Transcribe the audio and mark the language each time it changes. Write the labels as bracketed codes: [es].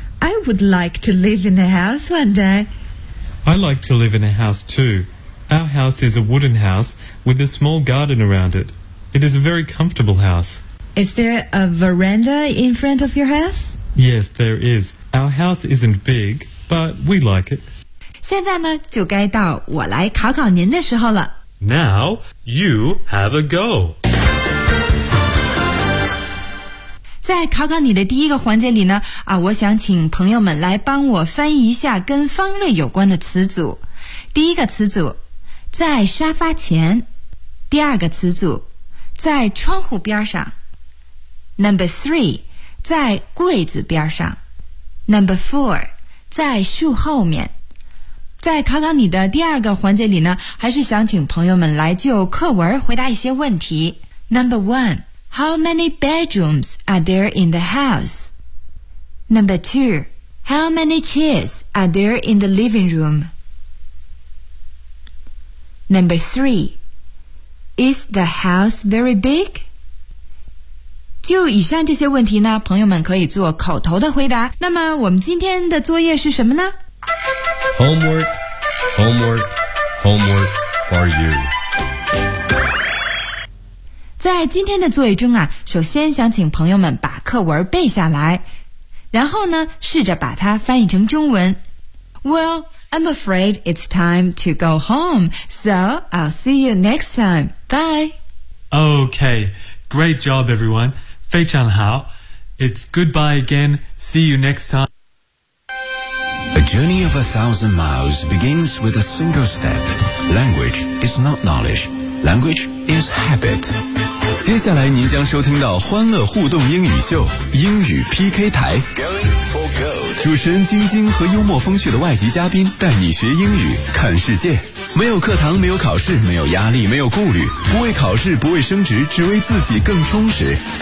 [en] I would like to live in a house one day. I like to live in a house, too. Our house is a wooden house with a small garden around it. It is a very comfortable house. Is there a veranda in front of your house? Yes, there is. Our house isn't big, but we like it. [zh] 现在呢，就该到我来考考您的时候了。 [en] Now, you have a go. [zh] 在考考你的第一个环节里呢，我想请朋友们来帮我翻译一下跟方位有关的词组。第一个词组，在沙发前。第二个词组，在窗户边上。 [en] Number three, [zh] 在柜子边上。 [en] Number four, [zh] 在树后面。在考考你的第二个环节里呢，还是想请朋友们来就课文回答一些问题。 [en] Number one, how many bedrooms are there in the house? Number two, How many chairs are there in the living room? Number 3. Is the house very big? [zh] 就以上这些问题呢，朋友们可以做口头的回答。那么我们今天的作业是什么呢？ [en] Homework, homework, homework for you. [zh] 在今天的作业中啊，首先想请朋友们把课文背下来，然后呢，试着把它翻译成中文。 [en] Well, I'm afraid it's time to go home, so I'll see you next time. Bye. Okay, great job, everyone. [zh] 非常好。 [en] It's goodbye again. See you next time. A journey of 1,000 miles begins with a single step. Language is not knowledge. Language is habit. [zh] 接下来您将收听到欢乐互动英语秀英语 PK 台，主持人晶晶和幽默风趣的外籍嘉宾带你学英语看世界，没有课堂，没有考试，没有压力，没有顾虑，不为考试，不为升职，只为自己更充实。